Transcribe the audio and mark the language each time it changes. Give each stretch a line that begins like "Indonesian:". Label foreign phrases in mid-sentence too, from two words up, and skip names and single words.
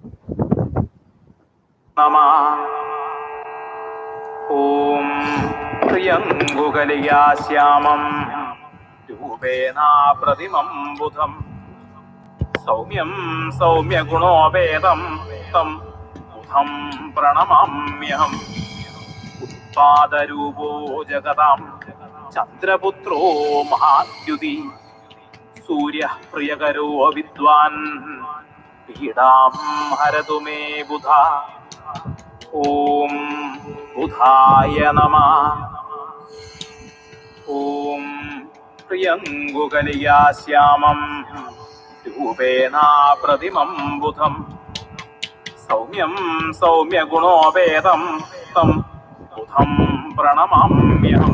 Sanskrit: Om Priyangugaliyashyamam Rupena Pradimam Buddham Saumyam Saumya Gunovedam Tam Buddham Pranamamyaham Utpadarupo Jagadam ചന്ദ്രപുത്രോ മഹാദ്യുതി സൂര്യഃ പ്രിയകരോ വിദ്വാൻ പീഡാം ഹരതു മേ ബുധ. ഓം ബുധായ നമഃ. ഓം പ്രിയങ്കുകലിയാശ്യാമം രൂപേണ പ്രതിമം ബുധം സൗമ്യം സൗമ്യഗുണോപേതം തം ബുധം പ്രണമാമ്യഹം.